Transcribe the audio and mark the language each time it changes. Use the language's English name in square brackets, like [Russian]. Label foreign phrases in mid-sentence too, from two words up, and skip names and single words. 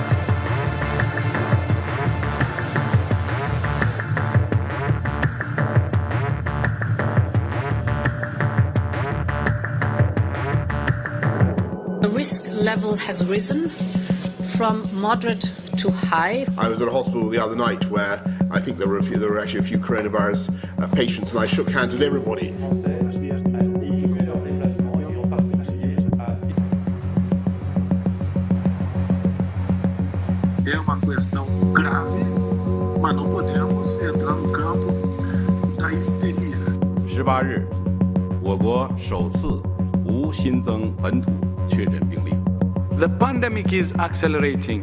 [English] The risk level has risen from moderate to high. I was at a hospital the other night where I think there were actually a few coronavirus patients, and I shook hands with everybody. [Portuguese] É uma questão grave, mas não podemos entrar no campo da histeria. [Chinese] 18 日，我国首次无新增本土确诊病例。 [English] The pandemic is accelerating.